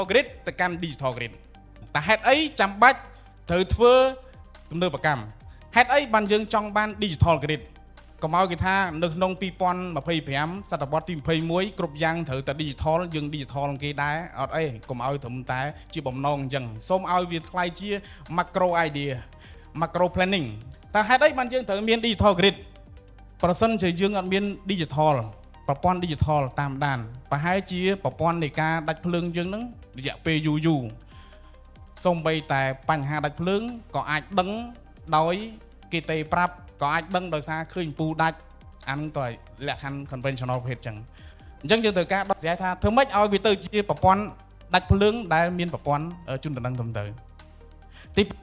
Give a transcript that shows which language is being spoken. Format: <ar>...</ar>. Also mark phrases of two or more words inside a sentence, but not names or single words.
<km>grid ទៅកាន់</km> <en>digital grid</en> <km>តែហេតុអីចាំបាច់ត្រូវធ្វើទំនើបកម្មហេតុអីបានយើងចង់បាន</km> <en>digital grid</en> <km>កុំឲ្យគេថានៅក្នុង2025សតវត្សទី21គ្រប់យ៉ាងត្រូវតែ digital យើង digital នឹងគេដែរអត់អីកុំឲ្យត្រឹមតែជាបំណងអញ្ចឹងសូមឲ្យវាថ្លៃជា</km> <en>macro idea macro planning</en> <km>តែហេតុអីបាន យើងត្រូវមាន</km> <en>digital grid</en> <km>ប្រសិនជាយើងអត់មាន digital ប្រព័ន្ធ digital តាមដានប្រហែលជាប្រព័ន្ធនៃការដាច់ភ្លើងយើងនឹងរយៈពេលយូរសូម្បីតែបញ្ហាដាច់ភ្លើងក៏អាចដឹងដោយគេទេប្រាប់ក៏អាចដឹងដោយសារឃើញពូដាច់អានឹងទៅលក្ខខណ្ឌ conventional ប្រភេទចឹងអញ្ចឹងយើងត្រូវការដោះស្រាយថាធ្វើម៉េចឲ្យវាទៅជាប្រព័ន្ធដាច់ភ្លើងដែលមានប្រព័ន្ធជូនដំណឹងត្រឹមត្រូវទី</km>